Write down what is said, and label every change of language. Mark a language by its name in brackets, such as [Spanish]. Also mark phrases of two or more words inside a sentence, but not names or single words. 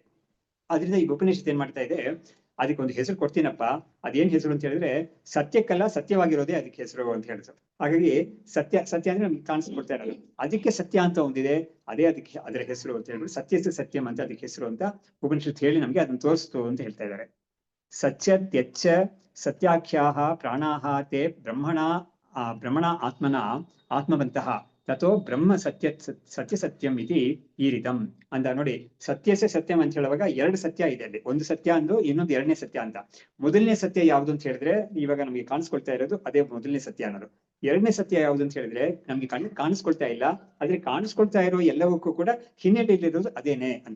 [Kannada] ಅದರಿಂದ ಈ ಉಪನಿಷತ್ ಏನ್ ಮಾಡ್ತಾ ಇದೆ, ಅದಕ್ಕೆ ಒಂದು ಹೆಸರು ಕೊಡ್ತೀನಪ್ಪ, ಅದೇನ್ ಹೆಸರು ಅಂತ ಹೇಳಿದ್ರೆ ಸತ್ಯಕ್ಕಲ್ಲ ಸತ್ಯವಾಗಿರೋದೇ ಅದಕ್ಕೆ ಹೆಸರು ಅಂತ ಹೇಳಿದ್ರು. ಹಾಗಾಗಿ ಸತ್ಯ ಅಂದ್ರೆ ನಮ್ಗೆ ಕಾಣಿಸ್ಕೊಡ್ತಾ ಇರಲ್ಲ, ಅದಕ್ಕೆ ಸತ್ಯ ಅಂತ ಒಂದಿದೆ, ಅದೇ ಅದಕ್ಕೆ ಅದರ ಹೆಸರು ಅಂತ ಹೇಳ್ಬಿಟ್ಟು [Sanskrit] ಸತ್ಯಸ್ಯ ಸತ್ಯಂ [Kannada] ಅಂತ ಅದಕ್ಕೆ ಹೆಸರು ಅಂತ ಉಪನಿಷತ್ ಹೇಳಿ ನಮ್ಗೆ ಅದನ್ನ ತೋರಿಸ್ತು ಅಂತ ಹೇಳ್ತಾ ಇದ್ದಾರೆ. [Sanskrit] ಸತ್ಯತ್ಯಚ್ಚ ಸತ್ಯಾಖ್ಯಾಹ ಪ್ರಾಣಾಹ ತೇ ಬ್ರಹ್ಮಣ ಆತ್ಮನ ಆತ್ಮವಂತಹ ತಥೋ ಬ್ರಹ್ಮ ಸತ್ಯ ಸತ್ಯಂ ಇತಿ ಈರಿತಂ [Kannada] ಅಂತ ನೋಡಿ. [Sanskrit] ಸತ್ಯಸೆ ಸತ್ಯಂ [Kannada] ಅಂತ ಹೇಳುವಾಗ ಎರಡು ಸತ್ಯ ಇದೆ ಅಲ್ಲಿ. ಒಂದು ಸತ್ಯ ಅಂದು ಇನ್ನೊಂದು ಎರಡನೇ ಸತ್ಯ ಅಂತ. ಮೊದಲನೇ ಸತ್ಯ ಯಾವ್ದು ಅಂತ ಹೇಳಿದ್ರೆ ಇವಾಗ ನಮ್ಗೆ ಕಾಣಿಸ್ಕೊಳ್ತಾ ಇರೋದು ಅದೇ ಮೊದಲನೇ ಸತ್ಯ ಅನ್ನೋದು. ಎರಡನೇ ಸತ್ಯ ಯಾವ್ದು ಅಂತ ಹೇಳಿದ್ರೆ ನಮ್ಗೆ ಕಾಣಿಸ್ಕೊಳ್ತಾ ಇಲ್ಲ, ಆದ್ರೆ ಕಾಣಿಸ್ಕೊಳ್ತಾ ಇರೋ ಎಲ್ಲವಕ್ಕೂ ಕೂಡ ಹಿನ್ನೆಲೆಯಲ್ಲಿರೋದು ಅದೇನೆ ಅಂತ.